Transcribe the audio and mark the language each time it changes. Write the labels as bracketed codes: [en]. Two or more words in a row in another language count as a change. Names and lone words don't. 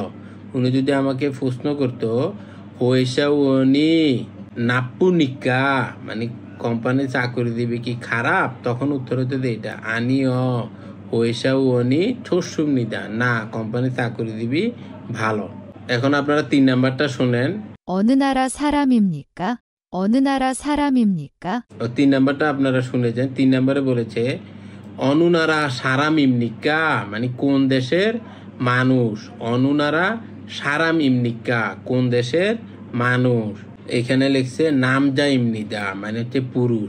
[bn] উনি যদি আমাকে প্রশ্ন করতো [ko] 회사원입니까, [bn] মানে কোম্পানির চাকুরিজীবী কি খারাপ, তখন উত্তর হতে এটা [ko] 아니요 회사원이 좋습니다, [bn] না কোম্পানির চাকুরিজীবী ভালো। এখন আপনারা 3 নাম্বারটা শুনেন। [ko] 어느 나라 사람입니까? 어느 나라 사람입니까? [bn] 3 নাম্বারটা আপনারা শুনেছেন। 3 নাম্বারে বলেছে [ko] 어느 나라 사람입니까, [bn] মানে কোন দেশের মানুষ। [ko] 어느 나라 사람입니까, [bn] কোন দেশের মানুষ। এখানে লিখছে [ko] 남자입니다, [bn] মানে হচ্ছে পুরুষ।